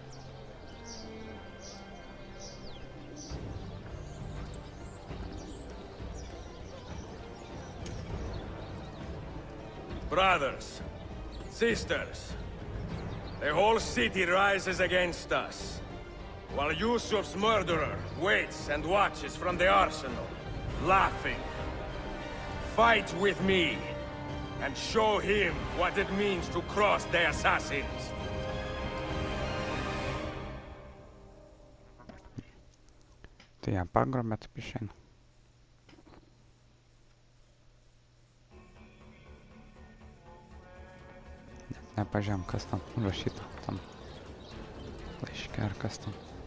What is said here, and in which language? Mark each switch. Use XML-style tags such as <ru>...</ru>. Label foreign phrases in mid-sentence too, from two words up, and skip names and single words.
<en>Brothers, sisters, the whole city rises against us. While Yusuf's murderer waits and watches from the arsenal, laughing. Fight with me, and show him what it means to cross the assassins.</en> <lt>Tai ją pagrobė, taip išeina. Net nepažiūrėjom, kas tam rašyta, tam laiške ar kas tam.</lt>